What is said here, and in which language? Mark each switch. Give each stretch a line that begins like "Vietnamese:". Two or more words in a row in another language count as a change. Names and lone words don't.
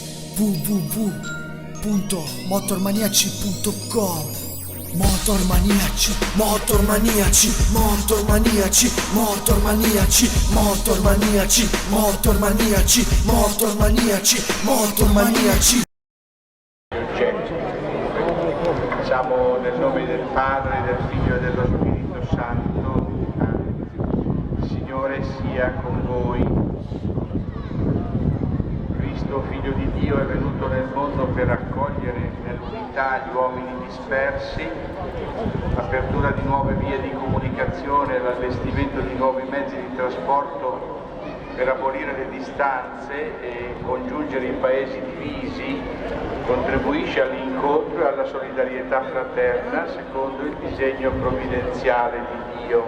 Italian: www.motormaniaci.com. Motormaniaci, motormaniaci, motormaniaci, motormaniaci, motormaniaci, motormaniaci, motormaniaci, motormaniaci. Diciamo nel nome del Padre, del Figlio e dello Spirito Santo. Il Signore sia con voi. Cristo, Figlio di Dio, è venuto nel mondo per accogliere nell'unità gli uomini dispersi, l'apertura di nuove vie di comunicazione, l'allestimento di nuovi mezzi di trasporto per abolire le distanze e congiungere i paesi divisi, contribuisce all'incontro e alla solidarietà fraterna secondo il disegno provvidenziale di Dio.